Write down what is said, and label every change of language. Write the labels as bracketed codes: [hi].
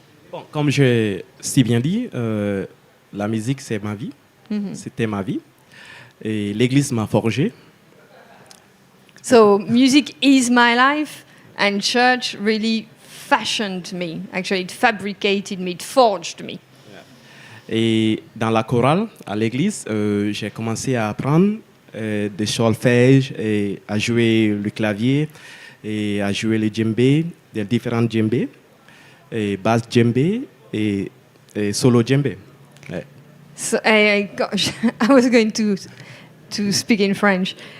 [fr] Bon, comme j'ai si bien dit, la musique, c'est ma vie. C'était ma vie. Et l'Église m'a forgé. [en] So music is my life, and church really fashioned me. Actually, it fabricated me, it forged me. [fr] Et dans la chorale, à l'église, j'ai commencé à apprendre des solfèges et à jouer le clavier et à jouer le djembé, des différents djembés, et basse djembé et solo djembé. Ouais. [en] So, I was going to speak in French.